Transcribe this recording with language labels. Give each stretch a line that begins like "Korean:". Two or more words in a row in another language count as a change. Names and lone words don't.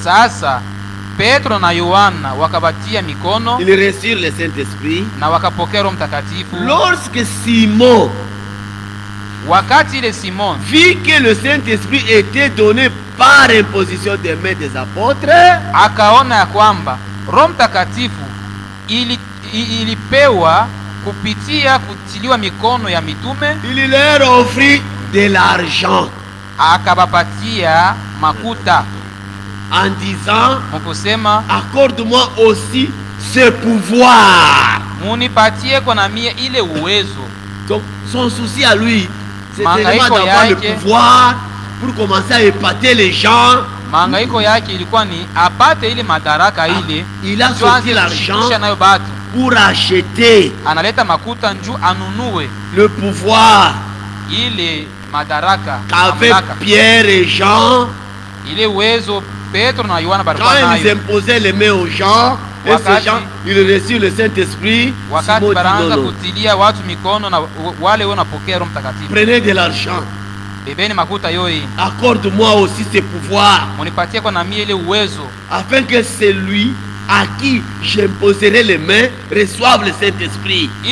French: Ils reçurent le Saint-Esprit. Lorsque Simon vit que le Saint-Esprit était donné par imposition des mains des apôtres,
Swahili: akaona ya kwamba Roho Mtakatifu ilipewa kupitia kutiliwa mikono ya mitume,
French: il leur offrit de l'argent,
Swahili: akabapatia makuta
French: en disant,
Swahili: mukosema,
French: accorde-moi aussi ce pouvoir.
Swahili: Munipatie kwa na mie ile uwezo.
French: Donc son souci à lui, c'est tellement d'avoir le pouvoir pour commencer à épater les gens.
Swahili: Mangaiko yake ilikuwa ni apate ile madaraka ile.
French: Il a sorti l'argent pour acheter.
Swahili: Analeta makuta nju anunue
French: le pouvoir
Swahili: ile madaraka
French: qu'avec Pierre et Jean.
Swahili: Ile uwezo Petro na Yohana balikuwa nayo.
French: Quand ils imposaient les mains aux gens, et ces gens, ils reçurent le Saint-Esprit. Prenez de l'argent. Accorde-moi aussi ce pouvoir, afin que celui à qui j'imposerai les mains reçoive le Saint-Esprit.